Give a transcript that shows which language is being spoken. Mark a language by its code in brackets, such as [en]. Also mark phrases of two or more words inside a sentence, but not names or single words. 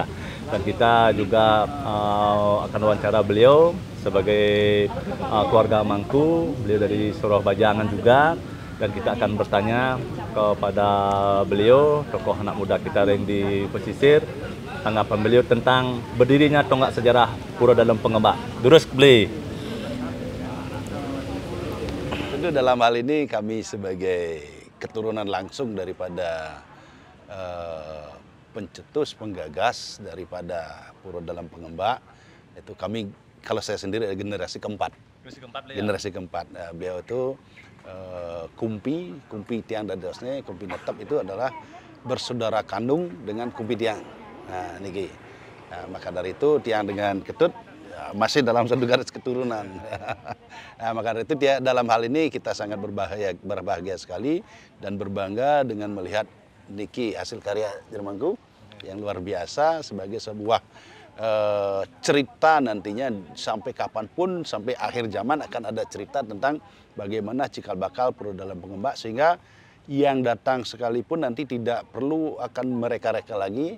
[id] Dan kita juga akan wawancara beliau sebagai keluarga Mangku, beliau dari Surau Bajangan juga, dan kita akan bertanya kepada beliau, tokoh anak muda kita yang di pesisir, tanggapan beliau tentang berdirinya tonggak sejarah Pura Dalam Pengembak. [ban] Durus beli. [id] Tentu dalam hal ini kami sebagai keturunan langsung daripada pencetus, penggagas daripada Pura Dalam Pengembak, itu kami, kalau saya sendiri generasi keempat. Generasi keempat. Beliau itu [ban] kumpi tiang dadosnya, [id] kumpi netep itu adalah bersaudara kandung dengan [ban] kumpi tiang. [id] Nah, niki. Nah, maka dari itu tiang dengan ketut masih dalam satu garis keturunan. Nah, maka dari itu dalam hal ini kita sangat berbahagia sekali dan berbangga dengan melihat niki hasil karya Jermanku yang luar biasa sebagai sebuah cerita nantinya sampai kapanpun, sampai akhir zaman akan ada cerita tentang bagaimana cikal bakal Pura Dalam Pengembak, sehingga yang datang sekalipun nanti tidak perlu akan mereka-reka lagi.